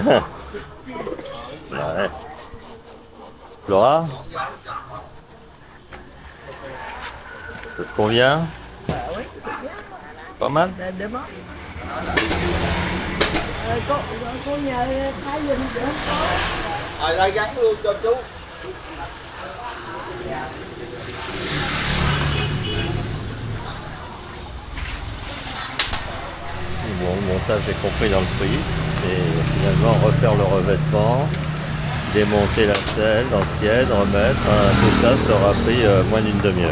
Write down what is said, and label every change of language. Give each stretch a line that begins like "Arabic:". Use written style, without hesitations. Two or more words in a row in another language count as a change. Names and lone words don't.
French: Ouais. Flora, ça te convient? Oui. Pas mal?
Vietnamese: Đúng không? Cô nhờ Thái Vinh nữa. Ở đây gắn luôn cho chú.
French: Bon, le montage est compris dans le prix. Et finalement, refaire le revêtement, démonter la selle ancienne, remettre, tout ça, ça aura pris moins d'une demi-heure.